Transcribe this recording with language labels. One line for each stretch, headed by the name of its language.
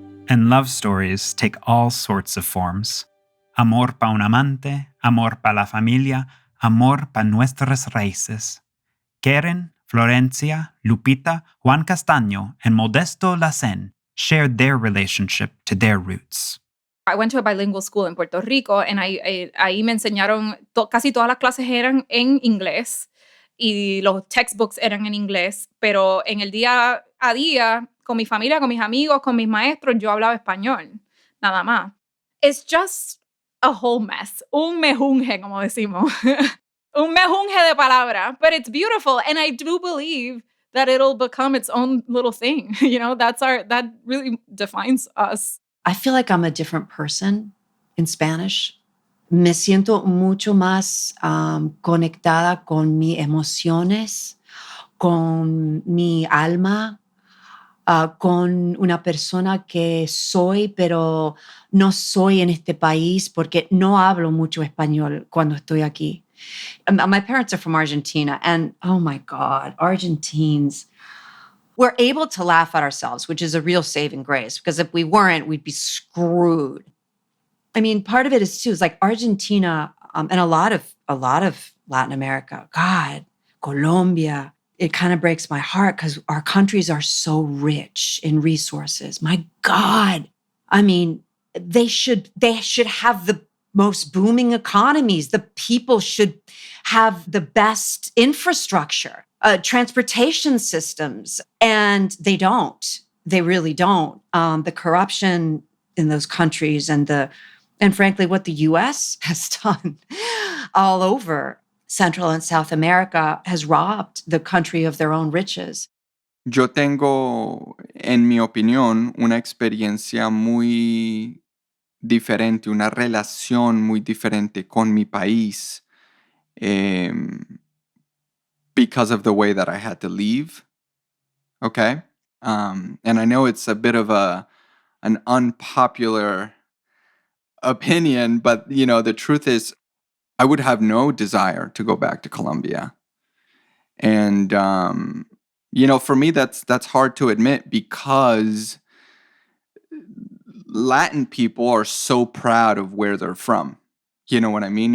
English: And love stories take all sorts of forms.
Spanish: Amor pa un amante, amor pa la familia, amor pa nuestras raíces.
English: Karen, Florencia, Lupita, Juan Castaño, and Modesto Lacen shared their relationship to their roots. I went to a bilingual school in Puerto Rico, and
Spanish: ahí me enseñaron, casi todas las clases eran en inglés, y los textbooks eran en inglés, pero en el día a día, con mi familia, con mis amigos, con mis maestros, yo hablaba español, nada más.
English: It's just a whole mess,
Spanish: un mejunje, como decimos. Un mejunje de palabra,
English: but it's beautiful, and I do believe that it'll become its own little thing. You know, that really defines us. I feel like I'm a different person in Spanish.
Spanish: Me siento mucho más conectada con mis emociones, con mi alma, con una persona que soy, pero no soy en este país porque no hablo mucho español cuando estoy aquí.
English: My parents are from Argentina, and oh my God, Argentines, we're able to laugh at ourselves, which is a real saving grace, because if we weren't, we'd be screwed. I mean, part of it is too, is like Argentina and a lot of Latin America, God, Colombia, it kind of breaks my heart because our countries are so rich in resources. My God. I mean, they should have the most booming economies. The people should have the best infrastructure, transportation systems, and they don't. They really don't. The corruption in those countries and frankly, what the U.S. has done all over Central and South America has robbed the country of their own riches.
Spanish: Yo tengo, en mi opinión, una experiencia muy diferente, una relación muy diferente con mi país
English: because of the way that I had to leave. Okay? And I know it's a bit of an unpopular opinion, but the truth is I would have no desire to go back to Colombia. And for me that's hard to admit, because Latin people are so proud of where they're from. You know what I mean?